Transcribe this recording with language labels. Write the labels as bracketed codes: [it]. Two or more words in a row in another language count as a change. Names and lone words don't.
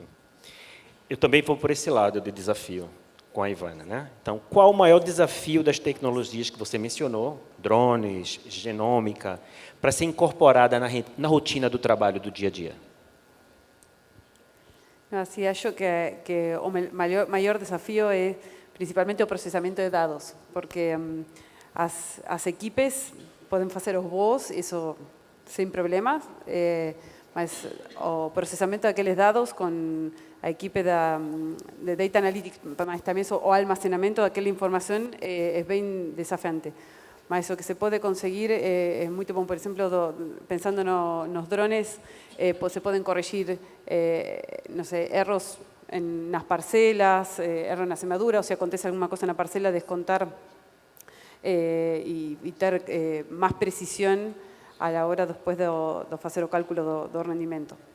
[pt] Eu também vou por esse lado de desafio com a Ivana, né? Então, qual o maior desafio das tecnologias que você mencionou, drones, genômica, para ser incorporada na rotina do trabalho do dia a dia? Sí, acho que o [es] mayor desafío es principalmente [pt] o procesamiento de dados, porque as equipes [es] pueden hacer [pt] os voos, [es] eso sin problemas, [pt] mas o processamento daqueles dados com a equipe de [en] Data Analytics, [pt] mas também o almacenamento daquela informação é bem desafiante. Mas o que se pode conseguir é muito bom. Por exemplo, pensando nos drones, se podem corrigir, não sei, erros nas parcelas, erros na semeadura, ou se acontece alguma coisa na parcela, descontar e ter mais precisão [es] a la hora [pt] depois de fazer o cálculo do rendimento.